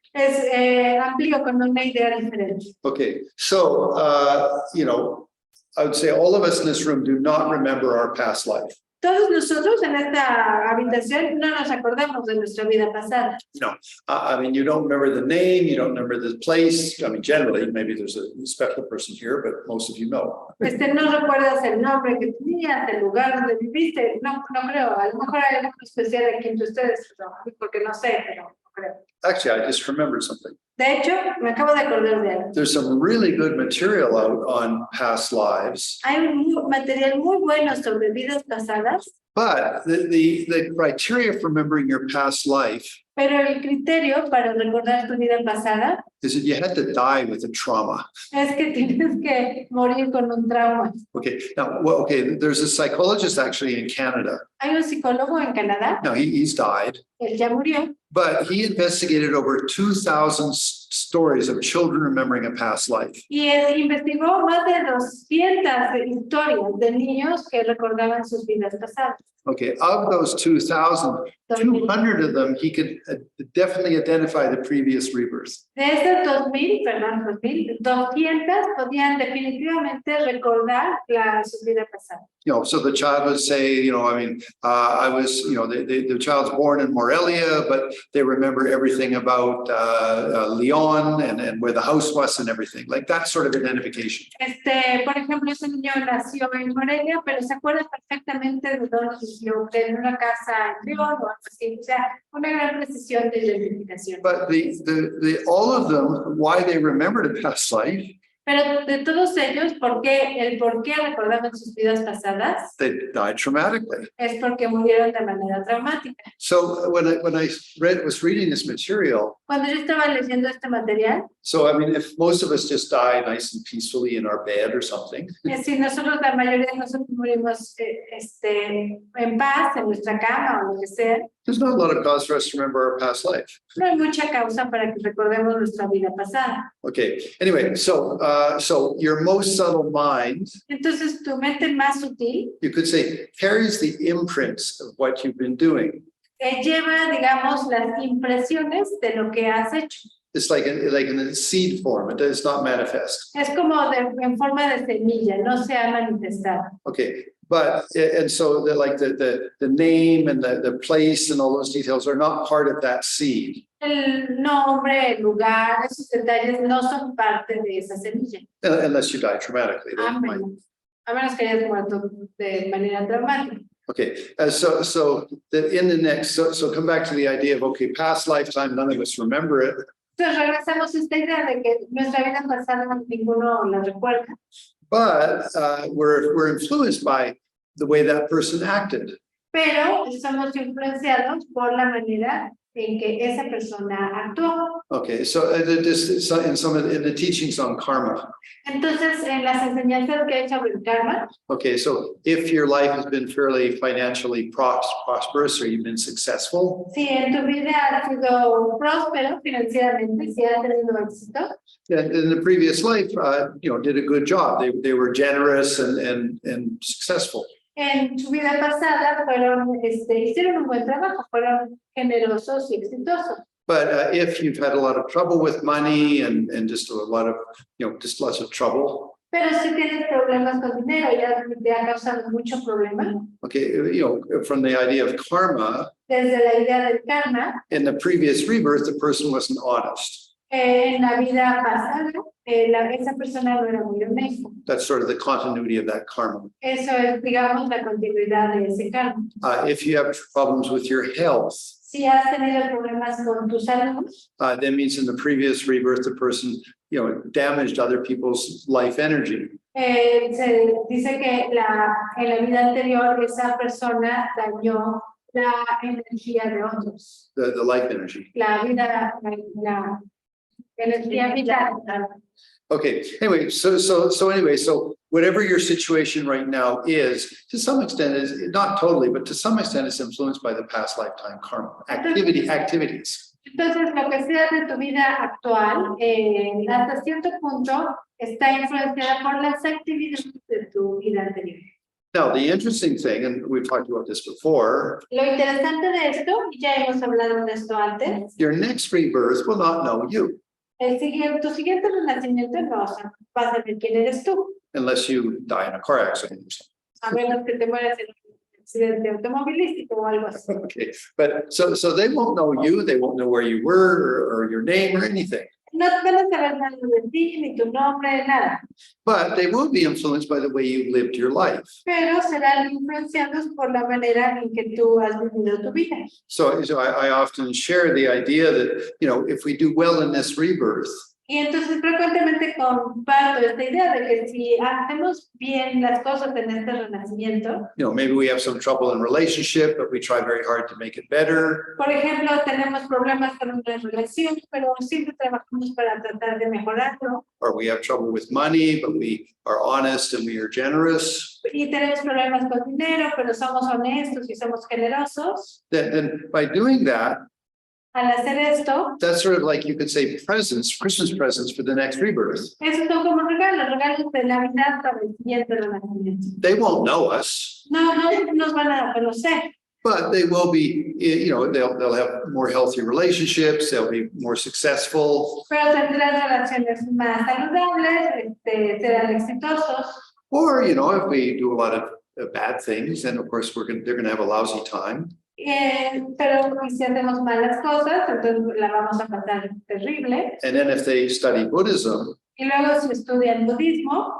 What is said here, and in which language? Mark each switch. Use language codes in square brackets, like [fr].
[es] Es amplio con una idea diferente. [en] Okay, so, you know, I would say all of us in this room do not remember our past life. [es] Todos nosotros en esta habitación no nos acordamos de nuestra vida pasada. [en] No, I mean, you don't remember the name, you don't remember the place. I mean, generally, maybe there's a special person here, but most of you know. [es] No recuerdas el nombre que tenías, el lugar donde viviste. No creo. A lo mejor hay algo especial aquí entre ustedes, porque no sé, pero no creo. [en] Actually, I just remembered something. [es] De hecho, me acabo de acordar de algo. [en] There's some really good material out on past lives. [es] Hay un material muy bueno sobre vidas pasadas. [en] But the criteria for remembering your past life [es] Pero el criterio para recordar tu vida pasada [en] is that you had to die with a trauma. [es] es que tienes que morir con un trauma. [en] Okay, now, well, okay, there's a psychologist actually in Canada. [es] Hay un psicólogo en Canadá, [en] Now, he's died, [es] él ya murió, [en] but he investigated over 2,000 stories of children remembering a past life. [es] y investigó más de 200 historias de niños que recordaban sus vidas pasadas. [en] Okay, of those 2,000, 200 of them, he could definitely identify the previous rebirth. [es] De esas 200 podían definitivamente recordar su vida pasada. [en] You know, so the child would say, you know, I mean, I was, you know, the child's born in Morelia, but they remember everything about Leon and where the house was and everything, like that sort of identification. [es] Por ejemplo, ese niño nació en Morelia, pero se acuerda perfectamente de dónde vivió, en una casa en León o algo así, o sea, una gran precisión de identificación. [en] But all of them, why they remembered a past life, [es] Pero de todos ellos, ¿por qué recordamos sus vidas pasadas? [en] They died traumatically. [es] Es porque murieron de manera traumática. [en] So when I was reading this material, [es] Cuando yo estaba leyendo este material, [en] so I mean, if most of us just die nice and peacefully in our bed or something, [es] si nosotros, la mayoría de nosotros morimos en paz, en nuestra cama o lo que sea, [en] there's not a lot of cause for us to remember our past life. [es] no hay mucha causa para que recordemos nuestra vida pasada. [en] Okay. Anyway, so your most subtle mind, [es] Entonces, tu mente más sutil [en] you could say, carries the imprints of what you've been doing. [es] lleva, digamos, las impresiones de lo que has hecho. [en] It's like in a seed form. It does not manifest. [es] Es como en forma de semilla, no se ha manifestado. [en] Okay. But and so the name and the place and all those details are not part of that seed. [es] El nombre, el lugar, esos detalles no son parte de esa semilla. [en] Unless you die traumatically. [es] A menos que hayas muerto de manera traumática. [en] Okay, so in the next, so come back to the idea of, okay, past lifetime, none of us remember it. [es] Entonces regresamos a esta idea de que nuestra vida pasada ninguno la recuerda. [en] But we're influenced by the way that person acted. [es] Pero somos influenciados por la manera en que esa persona actuó. [en] Okay, so in the teachings on karma. [es] Entonces, en las enseñanzas que hay sobre el karma, [en] Okay, so if your life has been fairly financially prosperous or you've been successful, [es] si en tu vida has sido próspero financieramente, si has tenido éxito, [en] in the previous life, did a good job. They were generous and successful. [es] en su vida pasada hicieron un buen trabajo, fueron generosos y exitosos. [en] But if you've had a lot of trouble with money and just a lot of, just lots of trouble. [es] Pero si tienes problemas con dinero, ya te ha causado mucho problema. [en] Okay, from the idea of karma, [es] Desde la idea del karma, [en] in the previous rebirth, the person wasn't honest. [es] en la vida pasada, esa persona no era muy honesta. [en] That's sort of the continuity of that karma. [es] Eso es, digamos, la continuidad de ese karma. [en] If you have problems with your health, [es] Si has tenido problemas con tu salud, [en] that means in the previous rebirth, the person, damaged other people's life energy. [es] se dice que en la vida anterior esa persona dañó la energía de otros. [en] The life energy. [es] La vida, la energía vital. [en] Okay, anyway, so whatever your situation right now is, to some extent is not totally, but to some extent is influenced by the past lifetime karma activities. [es] Entonces, lo que sea de tu vida actual, hasta cierto punto, está influenciada por las actividades de tu vida anterior. [en] Now, the interesting thing, and we've talked about this before, [es] Lo interesante de esto, ya hemos hablado de esto antes, [en] your next rebirth will not know you. [es] tu siguiente renacimiento no vas a saber quién eres tú, [en] Unless you die in a car accident or something. [es] a menos que te mueras en un accidente automovilístico o algo así. [en] Okay, but so they won't know you, they won't know where you were or your name or anything. [es] No van a saber nada de ti, ni tu nombre, nada. [en] But they will be influenced by the way you lived your life. [es] Pero serán influenciados por la manera en que tú has vivido tu vida. [en] So I often share the idea that, if we do well in this rebirth, [es] Y entonces frecuentemente comparto esta idea de que si hacemos bien las cosas en este renacimiento, [en] maybe we have some trouble in relationship, but we try very hard to make it better. [es] por ejemplo, tenemos problemas con una relación, pero siempre trabajamos para tratar de mejorarlo. [en] Or we have trouble with money, but we are honest and we are generous. [es] Y tenemos problemas con dinero, pero somos honestos y somos generosos. [en] Then by doing that, [es] Al hacer esto, [en] that's sort of like you could say presents, Christmas presents for the next rebirth. [es] esos son como regalos de Navidad para el siguiente renacimiento. [en] They won't know us, [es] No nos van a conocer, [en] but they will be, they'll have more healthy relationships, they'll be more successful. [es] pero tendrán relaciones más saludables, serán exitosos. [en] Or, if we do a lot of bad things, then of course they're going to have a lousy time. [es] Pero si hacemos malas cosas, entonces la vamos a pasar terrible. [en] And then if they study Buddhism, [es] Y luego si estudian budismo,